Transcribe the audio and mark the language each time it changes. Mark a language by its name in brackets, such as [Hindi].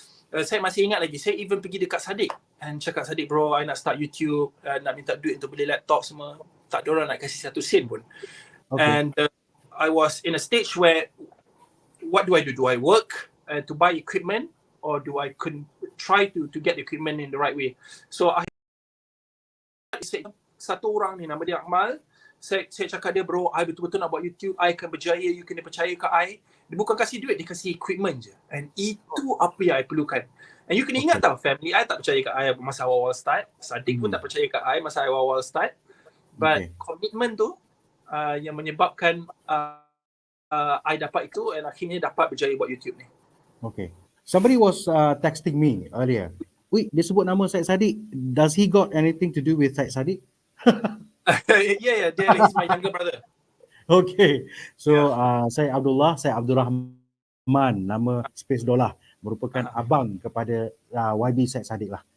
[Malay] Saya masih ingat lagi, saya [English] even [Malay] pergi dekat Sadik [English] and [Malay] cakap, Sadik bro, [English] I [Malay] nak start YouTube, nak minta duit untuk beli laptop semua. Tak ada orang nak kasih 1 sen pun. [English] And I was in a stage where, what do I do? Do I work to buy equipment or do I try to get equipment in the right way? [Malay] So I satu orang ni nama dia Amar. Saya cakap dia, [English] bro, I [Malay] betul-betul nak buat YouTube, I akan berjaya, [English] you [Malay] kena percaya ke I. Dia bukan kasih duit, dia kasih equipment je. [English] And [Malay] itu apa yang I perlukan. [English] And you [Malay] kena ingat tau, family I tak percaya ke I masa awal-awal start. Sadik pun tak percaya ke I masa awal-awal start. [English] But commitment [Malay] tu yang menyebabkan I dapat itu [English] and [Malay] akhirnya dapat berjaya buat YouTube ni. [English] Okay. Somebody was texting me earlier. Wait, [Malay] dia sebut nama [English] Syed Saddiq. Does he got anything to do with Syed Saddiq? Yeah, he's my younger brother. Okay. [Malay] So saya Abdullah, saya Rahman, nama SpaceDollah, merupakan abang kepada YB Syed Saddiq lah.